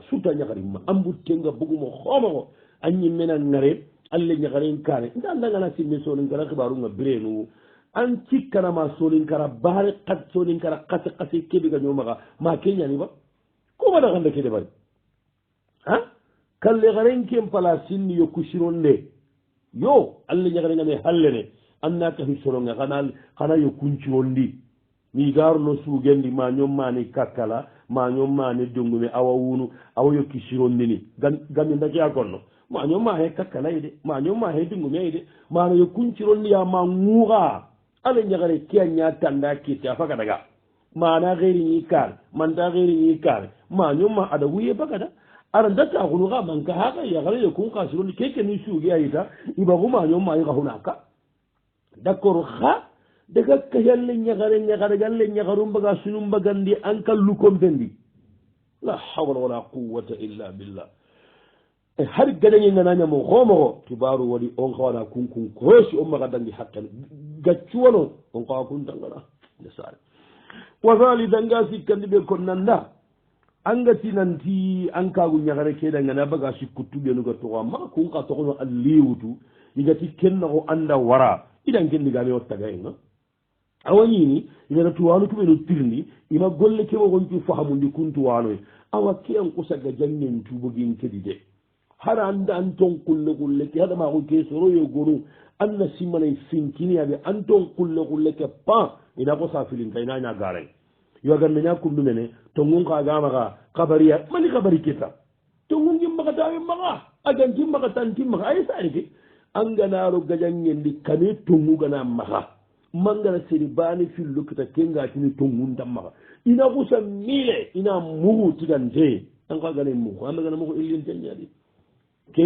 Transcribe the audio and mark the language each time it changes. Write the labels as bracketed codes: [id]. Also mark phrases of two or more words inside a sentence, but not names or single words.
[snk] surtout a ñakarimma an buttenga bugumo xoomako a ñimmena ngare alle ñakaren kane nda andangana simme sonin kara xibarunga birenu an cikkanama solinkara baare kat solinkara kase keɓe ga ñomaxa ma keñani ba komada xanda kede bari a kalle xaren ken pala sinni yo kusironde yo alle ñaxarengame hallene anna kafi soronga xana yo kuncirondi mi garuno sugendi ma ñom mani kakkala ma ñom mani dongume awa wunu awa yo kisirondini gami ndake a konno ma ñoma he kakkalay de ma ñoma he dingumey de mana yo kuncironni ya ma ŋuuxa ala ñagare ke a ñatanda kitte a faga daga mana xeeri ñi kaare manta xeeri ñi kaare ma ñoma ada wuye bagada ara ndata xunuxa manka xaxa yaxare yo kun xa sironni keke ni suuge a yita ibaxu ma ñoma yi xaxunaka d' accord xa daga kayalle ñaxaregalle ñaxaru mbaga sunu mbagandi an kallu kompendi [ar] لا حول ولا قوة إلا بالله [snk] e har gaɗañe nganañamo xoomoxo kibaru waɗi on xawana kunkun koosi o maxa dangi haqqene gaccuwano on xawa kuntangana nde sare wasali danga sikkandi ɓe kon nanda angati nanti an kagu ñaxare keɗangana baga sikkuttuɓenuga toxo maxa kun xa toxono a liwutu igati kennaxo anda wara idan kendigame o tagayenga awañini igata tuwanu tuɓeno tirndi ima golle keɓoxoncu fahamundi kun tuwanoye awa ke an kusaga jangen tubogin kedi de hara anda an ton kulle ke haɗamaxu ke soroyo gonu an na simmanay finkiniyaɓe an ton kulle ke pan ina ko sa filinka ina ñagaren yoganna ña kundu mene tongun xagamaxa xabariya mani xabari keta tongun gimmaxatawe maxa aganti maxa tanti maxa aye sare ke anganaro gajangendi kane tongu gana maxa mangana seri bani fillo kita kengatini tongun tam maxa ina xusa mile ina mugu tigante an xagane mugu amagana moxo illinteñadi ke